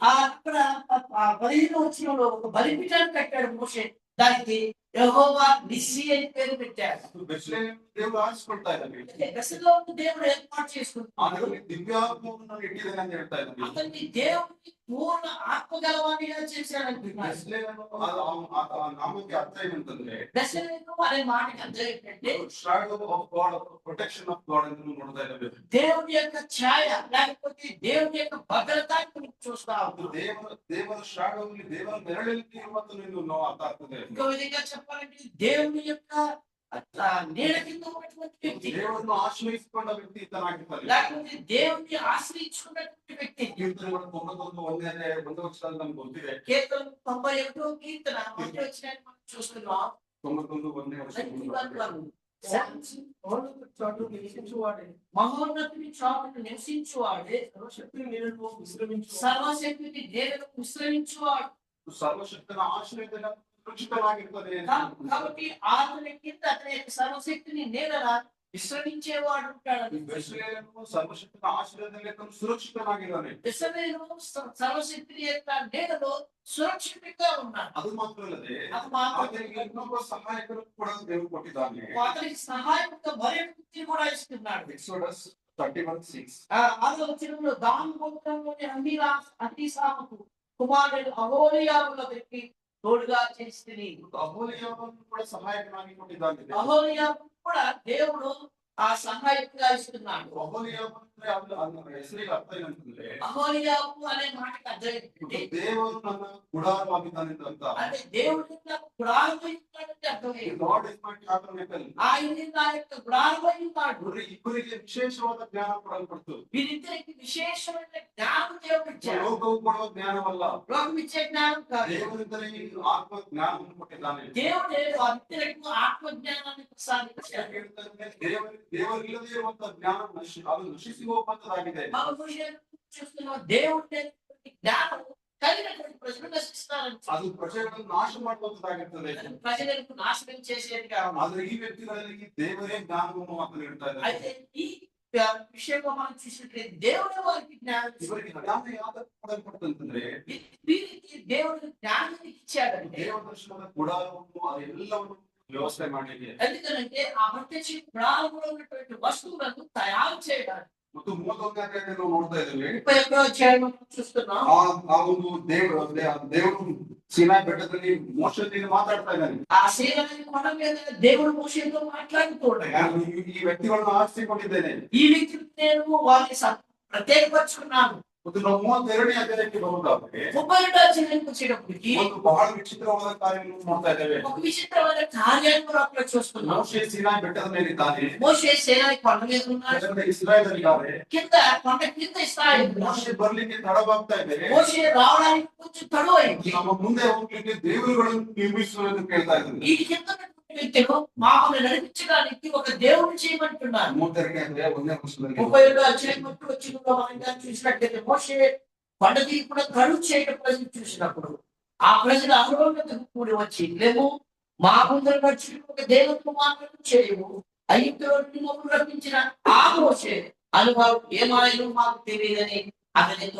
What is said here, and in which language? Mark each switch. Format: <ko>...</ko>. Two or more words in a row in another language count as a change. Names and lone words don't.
<te>అక్కడ 15వ వచనంలో ఒక బలిపీఠాన్ని కట్టాడు మోషే. దానికి యెహోవా నిస్సి అని పేరు పెట్టాడు.</te> <kn>ಬೆಚ್ಲೇಮ್ ದೇವರು ಆರಿಸಿಕೊಳ್ತಾ ಇದ್ದಾನೆ.</kn> <te>దశలో దేవుడు ఏర్పాటు చేసుకుంటున్నాడు.</te> <kn>ಅದರಲ್ಲಿ ದಿವ್ಯಾತ್ಮವನ್ನು ನಾನು ಇಟ್ಟಿದ್ದೇನೆ ಅಂತ ಹೇಳ್ತಾ ಇದ್ದಾನೆ.</kn> <te>అతన్ని దేవుడికి పూర్ణ ఆత్మ గలవాడిగా చేశాడంటున్నాడు.</te> <kn>ಬೆಚ್ಲೇಮ್ ಆ ನಾಮಕ್ಕೆ ಅರ್ಥ ಏನಂತಂದ್ರೆ</kn> <te>దశలో అనే మాటకి అర్థం ఏంటంటే</te> <en>shadow of God, protection of God</en> <kn>ಎಂದು ನೋಡ್ತಾ ಇದ್ದೇವೆ.</kn> <te>దేవుడి యొక్క ఛాయ లేకపోతే దేవుడి యొక్క భద్రత చూస్తాం.</te> <kn>ದೇವರ ಶಾಡೋಲ್ಲಿ ದೇವರ ನೆರಳಲ್ಲಿ ಇರುವಂತನ್ನು ನಾವು ಅರ್ಥ ಆಗ್ತದೆ.</kn> <te>ఇంకో విధంగా చెప్పాలంటే దేవుని యొక్క నీడ కింద ఉన్నటువంటి వ్యక్తి,</te> <kn>ದೇವರನ್ನು ಆಶ್ರಯಿಸಿಕೊಂಡ ವ್ಯಕ್ತಿ ಇತನಾಗಿರ್ತಾನೆ.</kn> <te>లేకపోతే దేవుని ఆశ్రయించుకున్నటువంటి వ్యక్తి.</te> <kn>ಕೀರ್ತನೆಗಳು 91 ವಚನದಲ್ಲಿ ನಮ್ಗೆ ಗೊತ್ತಿದೆ.</kn> <te>కీర్తన 91వ కీర్తన 1వ వచనాన్ని మనం చూస్తున్నాం. 91 వచనం. మహోన్నతుడి చాటు నివసించువాడే మహోన్నతుని చాటును నివసించువాడే సర్వశక్తి నీడను విశ్రమించు సర్వశక్తిని దేవుడు విశ్రమించువాడు.</te> <kn>ಸರ್ವಶಕ್ತನ ಆಶ್ರಯದಲ್ಲಿ ಸುರಕ್ಷಿತನಾಗಿರ್ತದೆ.</kn> <te>కాబట్టి అతని కింద అతని యొక్క సర్వశక్తిని నేల విశ్రమించేవాడు ఉంటాడు.</te> <kn>ಬೆಚ್ಲೇಮು ಸರ್ವಶಕ್ತನ ಆಶ್ರಯದಲ್ಲಿ ತನ್ನ ಸುರಕ್ಷಿತನಾಗಿದ್ದಾನೆ.</kn> <te>ఇశ్రాయేలు సర్వశక్తి యొక్క నేలలో సురక్షితంగా ఉన్నాడు.</te> <kn>ಅದು ಮಾತ್ರವಲ್ಲದೆ</kn> <te>అది మాత్రమే</te> <kn>ಆತನಿಗೆ ಇನ್ನೊಬ್ಬ ಸಹಾಯಕರು ಕೂಡ ದೇವರು ಕೊಟ್ಟಿದ್ದಾನೆ.</kn> <te>అతనికి సహాయకుడిగా మరొక వ్యక్తిని కూడా ఇస్తున్నాడు.</te> <en>Exodus 31:6.</en> <te>ఆరో వచనంలో దాను గోత్రంలోని అహీసాముకు కుమారుడు అహోలియాబులకి తోడుగా చేస్తుంది.</te> <kn>ಅಹೋಲಿಯಾಬನ್ನು ಕೂಡ ಸಹಾಯಕನಾಗಿ ಕೊಟ್ಟಿದ್ದಾನೆ.</kn> <te>అహోలియాబు కూడా దేవుడు ఆ సహాయకుడిగా ఇస్తున్నాడు.</te> <kn>ಒಹೋಲಿಯಾಬ್ ಅಂದ್ರೆ ಅದು ಹೆಸರಿಗೆ ಅರ್ಥ ಏನಂತಂದ್ರೆ</kn> <te>అహోలియాబు అనే మాటకి అర్థం ఏంటంటే</te> <kn>ದೇವರು ನನ್ನ ಗುಡಾರವಾಗಿದ್ದಾನೆ ಅಂತ.</kn> <te>అంటే దేవుడు నాకు గుడారమై ఉన్నాడంటే అర్థం ఏంటి?</te> <en>Lord is my tabernacle.</en> <te>ఆయన నా యొక్క గుడారమై ఉన్నాడు.</te> <kn>ನೋಡ್ರಿ, ಇಬ್ಬರಿಗೆ ವಿಶೇಷವಾದ ಜ್ಞಾನ ಕೊಡಲ್ಪಡ್ತು.</kn> <te>వీరిద్దరికి విశేషమైన జ్ఞానం దేవుడు ఇచ్చాడు.</te> <kn>ಲೋಕವು ಕೊಡುವ ಜ್ಞಾನವಲ್ಲ,</kn> <te>లోకం ఇచ్చే జ్ఞానం కాదు.</te> <kn>ದೇವರಿಂದಲೇ ಆತ್ಮ ಜ್ಞಾನವನ್ನು ಕೊಟ್ಟಿದ್ದಾನೆ.</kn> <te>దేవుడే వారిద్దరికి ఆత్మ జ్ఞానాన్ని ప్రసాదించాడు.</te> <kn>ದೇವರಿಲ್ಲದೆ ಇರುವಂತಹ ಜ್ಞಾನ ಅದು ನಶಿಸಿ ಹೋಗುವಂತದ್ದಾಗಿದೆ.</kn> <te>మనం చూస్తున్నాం దేవుడి జ్ఞానం కలిగినటువంటి ప్రజలు నశిస్తారని.</te> <kn>ಅದು ಪ್ರಜೆಗಳನ್ನು ನಾಶ ಮಾಡುವಂತದ್ದಾಗಿರ್ತದೆ.</kn> <te>ప్రజలకు నాశనం చేసేది కాదు.</te> <kn>ಆದ್ರೆ ಈ ವ್ಯಕ್ತಿಗಳಲ್ಲಿ ದೇವರೇ ಜ್ಞಾನವನ್ನು ಮಾತ್ರ ನೀಡ್ತಾ ಇದ್ದಾರೆ.</kn> <te>అయితే ఈ విషయంలో మనం చూసినట్లయితే దేవుడే వారికి జ్ఞానం ఇచ్చాడు.</te> <kn>ಇವರಿಗೆ ಜ್ಞಾನ ಯಾವ್ದು ಕೊಡಲ್ಪಡ್ತಂತಂದ್ರೆ</kn> <te>వీరికి దేవుడు జ్ఞానాన్ని ఇచ్చాడంటే</te> <kn>ದೇವದರ್ಶನದ ಗುಡಾರವನ್ನು ಅದೆಲ್ಲವನ್ನು ವ್ಯವಸ್ಥೆ ಮಾಡಲಿಕ್ಕೆ.</kn> <te>ఎందుకంటే ఆ ప్రత్యక్ష గుడారంలో ఉన్నటువంటి వస్తువులను తయారు చేయడానికి.</te> <kn>ಮತ್ತು 31ನೇ ಅಧ್ಯಾಯದಲ್ಲಿ ನಾವು ನೋಡ್ತಾ ಇದ್ದೇವೆ</kn> <te>31వ అధ్యాయం చూస్తున్నాం.</te> <kn>ಆ ಒಂದು ದೇವರು ಸೀನಾಯಿ ಬೆಟ್ಟದಲ್ಲಿ ಮೋಶೆಯೊಂದಿಗೆ ಮಾತಾಡ್ತಾ ಇದ್ದಾನೆ.</kn> <te>ఆ సీనాయి కొండ మీద దేవుడు మోషేతో మాట్లాడుతున్నాడు.</te> <kn>ನಾನು ಈ ವ್ಯಕ್ತಿಗಳನ್ನು ಆರಿಸಿಕೊಂಡಿದ್ದೇನೆ</kn> <te>ఈ వ్యక్తిని నేను వారిని ప్రత్యేకపరుచుకున్నాను.</te> <kn>ಮತ್ತು ನಾವು 32ನೇ ಅಧ್ಯಾಯಕ್ಕೆ ಬರುವುದಾದ್ರೆ</kn> <te>32వ అధ్యాయానికి వచ్చేటప్పటికి</te> <kn>ಒಂದು ಬಹಳ ವಿಚಿತ್ರವಾದ ಕಾರ್ಯವನ್ನು ನೋಡ್ತಾ ಇದ್ದೇವೆ.</kn> <te>ఒక విచిత్రమైన కార్యాన్ని మనం అక్కడ చూస్తున్నాం.</te> <kn>ಮೋಶೆ ಸೀನಾಯಿ ಬೆಟ್ಟದ ಮೇಲಿದ್ದಾನೆ,</kn> <te>మోషే సీనాయి కొండ మీద ఉన్నాడు.</te> <kn>ಕೆಳಗಡೆ ಇಸ್ರಾಯೇಲರಿದ್ದಾರೆ.</kn> <te>కింద కొండ కింద ఇస్రాయేలు</te> <kn>ಮೋಶೆ ಬರ್ಲಿಕ್ಕೆ ತಡವಾಗ್ತಾ ಇದ್ದಾರೆ.</kn> <te>మోషే రావడానికి కొంచెం తడువైంది.</te> <kn>ನಮ್ಮ ಮುಂದೆ ಹೋಗ್ಲಿಕ್ಕೆ ದೇವರುಗಳನ್ನು ನಿರ್ಮಿಸುವುದು ಕೇಳ್ತಾ ಇದ್ದಾರೆ.</kn> <te>ఈ కింద వ్యక్తులు మామూలు నడిపించడానికి ఒక దేవుడు చేయమంటున్నారు.</te> <kn>32ನೇ ಅಧ್ಯಾಯ 1ನೇ ವಚನದಲ್ಲಿ</kn> <te>32వ అధ్యాయం మట్టు వచ్చినప్పుడు మనం చూసినట్లయితే మోషే కొండకి కూడా కడుగు చేయడం ప్రజలు చూసినప్పుడు ఆ ప్రజలు అహరోనుకు కూడి వచ్చి లేము మా ముందర వచ్చి ఒక దేవుడితో మాత్రం చేయము ఐగుప్తు మమ్మల్ని రప్పించిన ఆ మోషే అనుభవం ఏమాయను మాకు తెలియదని అతనితో</te>